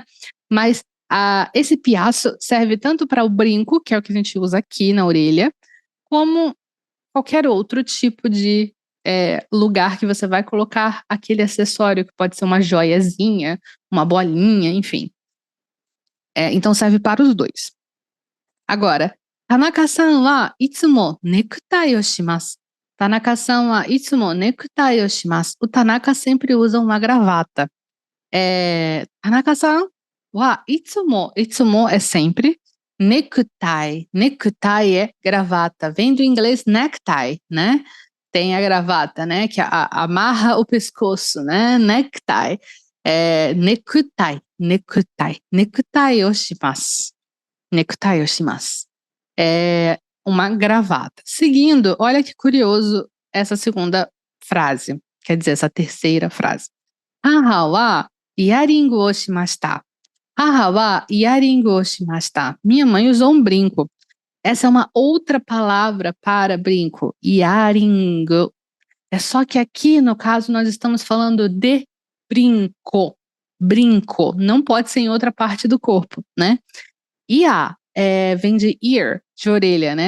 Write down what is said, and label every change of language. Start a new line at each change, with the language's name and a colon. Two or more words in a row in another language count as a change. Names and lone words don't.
Portuguese: Mas esse piaço serve tanto para o brinco, que é o que a gente usa aqui na orelha, como qualquer outro tipo de lugar que você vai colocar aquele acessório, que pode ser uma joiazinha, uma bolinha, enfim. Então serve para os dois. Agora,
Japanese: 田中さんはいつもネクタイをします. 田中さんはいつもネクタイをします.
Portuguese: O Tanaka sempre usa uma gravata.
Japanese: 田中さんはいつも.
Portuguese: Itsumo é sempre. Necktie. Necktie é gravata. Vem do inglês necktie, né? Tem a gravata, né? Que amarra o pescoço, né? Necktie. Necktie. Necktie.
Japanese: ネクタイをします。ネクタイをします.
Portuguese: É uma gravata. Seguindo, olha que curioso essa segunda frase. Quer dizer, essa terceira frase.
Japanese: 母はイヤリングをしました. 母はイヤリングをしました.
Portuguese: Minha mãe usou um brinco. Essa é uma outra palavra para brinco. Iaringu. É só que aqui, no caso, nós estamos falando de brinco. Brinco. Não pode ser em outra parte do corpo, né? Ia vem de ear, de orelha, né?